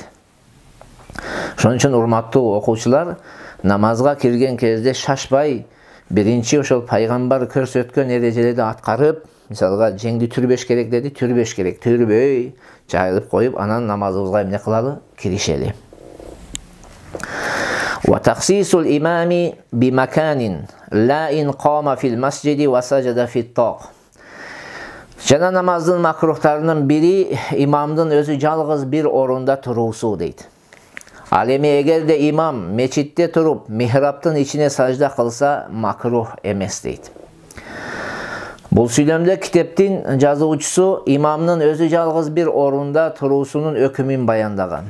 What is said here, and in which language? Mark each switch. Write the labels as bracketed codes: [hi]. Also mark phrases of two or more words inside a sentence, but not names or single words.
[ky] Ошон үчүн урматтуу окуучулар, намазга кирген кезде шашпай, биринчи ошол пайгамбар көрсөткөн эрежелерди аткарып, мисалга жеңди түрбөш керек деди, түрбөш керек, түрбөй жайылып коюп, анан намазыбызга эмне кылалы? Киришели. [ar] وتخصيص الإمام بمكان لا إن قام في المسجد وسجد في الطاق. [ky] Жана намаздын макрухтарынын бири имамдын өзү жалгыз бир орунда туруусу дейт. Ал эми эгерде имам мечитте туруп михраптын ичине сажда кылса макрух эмес дейт. Бул сүйлөмдө китептин жазуучусу имамдын өзү жалгыз бир орунда туруусунун өкүмүн баяндаган.